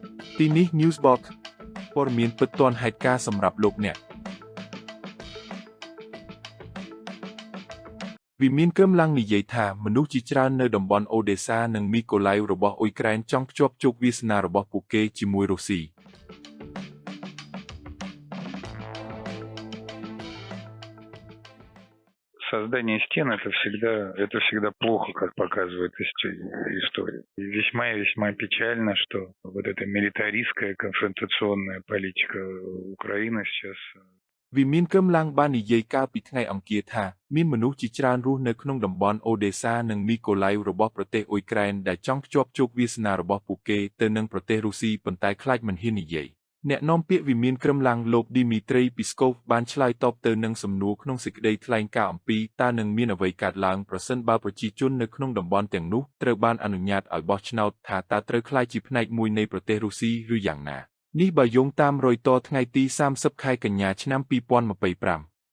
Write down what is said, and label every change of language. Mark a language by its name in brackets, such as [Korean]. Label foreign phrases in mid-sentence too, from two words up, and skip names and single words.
[Khmer] ទីនេះ Newsbox ព័ត៌មានពិតទាន់ហេតុការណ៍សម្រាប់លោកអ្នកវិមានកើមឡើងនិយាយថាមនុស្សជាច្រើននៅតំបន់អូដេសានិងមីកូឡៃវរបស់អ៊ុយក្រែនចង់ភ្ជាប់ជោគវាសនារបស់ពួកគេជាមួយរុស្ស៊ី [Russian] Создание стен это всегда плохо, как показывает история. И весьма и весьма печально, что вот эта милитаристская конфронтационная политика Украины сейчас [Khmer] វិមានកើមឡើងបាននិយាយកាលពីថ្ងៃអង្គារថាមានមនុស្សជាច្រើនរស់នៅក្នុងតំបន់អូដេសានិងមីកូឡៃវរបស់ប្រទេសអ៊ុ យក្រែនដែលចង់ភ្ជាប់ជោគវាសនារបស់ពួកគេទៅនឹងប្រទេសរុស្ស៊ីប៉ុន្តែខ្លាចមិនហ៊ាននិយាយអ្នកនាំពាក្យវិមានកើមឡើងលោកឌីមីត្រីពីស្កូវបានឆ្លើយតបទៅនឹងសំណួរក្នុងសេចក្តីថ្លែងការណ៍អំពីតើនឹងមានអ្វីកើតឡើងប្រសិនបើប្រជាជននៅក្នុងតំបន់ទាំងនោះត្រូវបានអនុញ្ញាតឲ្យបោះឆ្នោតថាតើត្រូវក្លាយជាផ្នែកមួយនៃប្រទេសរុស្ស៊ីឬយ៉ាងណានេះបើយោងតាមរយតថ្ងៃទី30ខែកញ្ញាឆ្នាំ2025